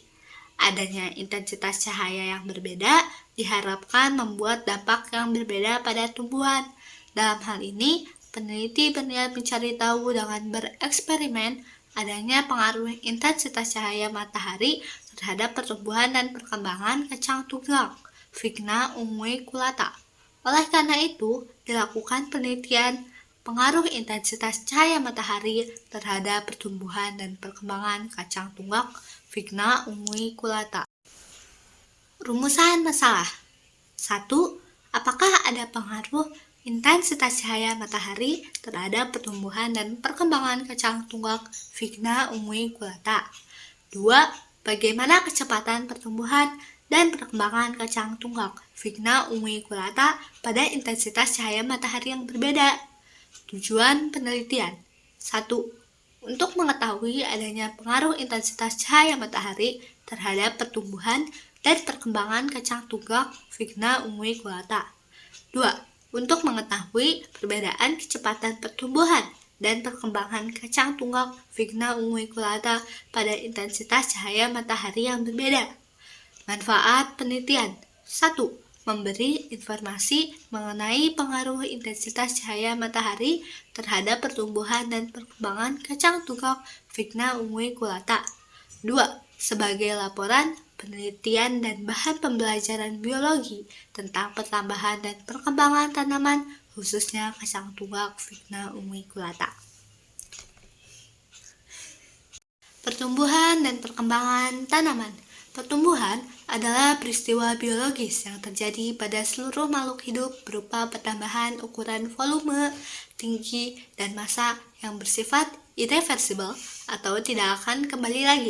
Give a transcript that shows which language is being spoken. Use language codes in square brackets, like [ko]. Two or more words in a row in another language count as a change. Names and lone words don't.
[id] Adanya intensitas cahaya yang berbeda diharapkan membuat dampak yang berbeda pada tumbuhan. Dalam hal ini, peneliti berniat mencari tahu dengan bereksperimen adanya pengaruh intensitas cahaya matahari terhadap pertumbuhan dan perkembangan kacang tunggak Vigna unguiculata. Oleh karena itu, dilakukan penelitian pengaruh intensitas cahaya matahari terhadap pertumbuhan dan perkembangan kacang tunggak Vigna unguiculata. Rumusan masalah. 1. Apakah ada pengaruh intensitas cahaya matahari terhadap pertumbuhan dan perkembangan kacang tunggak Vigna unguiculata? 2. Bagaimana kecepatan pertumbuhan dan perkembangan kacang tunggak Vigna unguiculata pada intensitas cahaya matahari yang berbeda? Tujuan penelitian. 1. Untuk mengetahui adanya pengaruh intensitas cahaya matahari terhadap pertumbuhan dan perkembangan kacang tunggak Vigna unguiculata. 2. Untuk mengetahui perbedaan kecepatan pertumbuhan dan perkembangan kacang tunggak Vigna unguiculata pada intensitas cahaya matahari yang berbeda. Manfaat penelitian. 1. Memberi informasi mengenai pengaruh intensitas cahaya matahari terhadap pertumbuhan dan perkembangan kacang tunggak Vigna unguiculata. 2. Sebagai laporan, penelitian dan bahan pembelajaran biologi tentang pertambahan dan perkembangan tanaman, khususnya kacang tunggak Vigna unguiculata. Pertumbuhan dan perkembangan tanaman. Pertumbuhan adalah peristiwa biologis yang terjadi pada seluruh makhluk hidup berupa pertambahan ukuran volume, tinggi, dan massa yang bersifat irreversible atau tidak akan kembali lagi.